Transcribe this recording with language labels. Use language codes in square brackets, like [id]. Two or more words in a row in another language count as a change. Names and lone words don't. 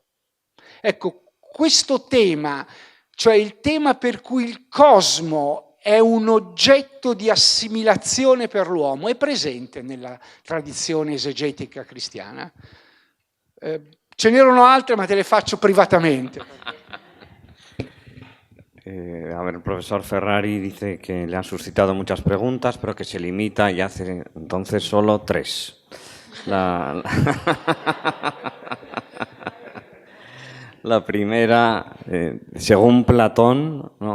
[it] Ecco, questo tema, cioè il tema per cui il cosmo è un oggetto di assimilazione per l'uomo, è presente nella tradizione esegetica cristiana. Ce n'erano altre, ma te le faccio privatamente. [es] A ver, el profesor Ferrari dice que le han suscitado muchas preguntas, pero que se limita y hace entonces solo 3. La primera, según Platón, ¿no?